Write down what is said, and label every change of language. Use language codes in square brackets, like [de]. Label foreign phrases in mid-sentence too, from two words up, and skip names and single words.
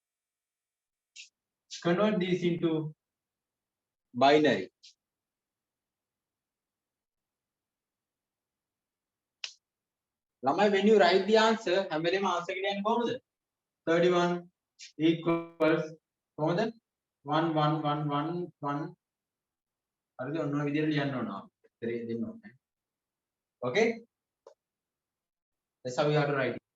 [en] Convert these into binary. Lamai, when you write the answer, [si] හැම වෙලේම answer එකට යන්නේ කොහොමද? 31 equals කොහොමද? 1 1 1 1 1. හරිද? ඔන්න ඔය විදිහට ලියන්න ඕන. දෙන්න ඕනේ. [en] Okay? That's how you have to write it.